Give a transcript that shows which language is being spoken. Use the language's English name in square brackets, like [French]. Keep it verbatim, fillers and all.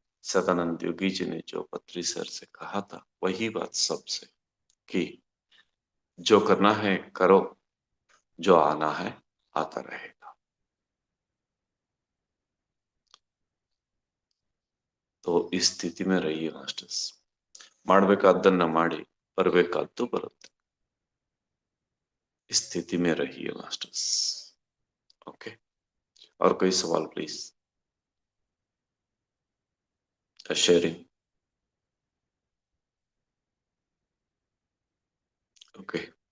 [Hindi] सदानंद योगी जी ने जो पत्री सर से कहा था वही बात सबसे, कि जो करना है करो, जो आना है आता रहेगा। तो इस स्थिति में रहिए मास्टर्स. [Kannada] ಮಾಡಬೇಕಾದ್ದನ್ನ ಮಾಡಿ, ಬರಬೇಕಾದ್ದು ಬರುತ್ತೆ. [Hindi] इस स्थिति में रहिए मास्टर्स. ओके. और कोई सवाल प्लीज? शेयरिंग. ओके.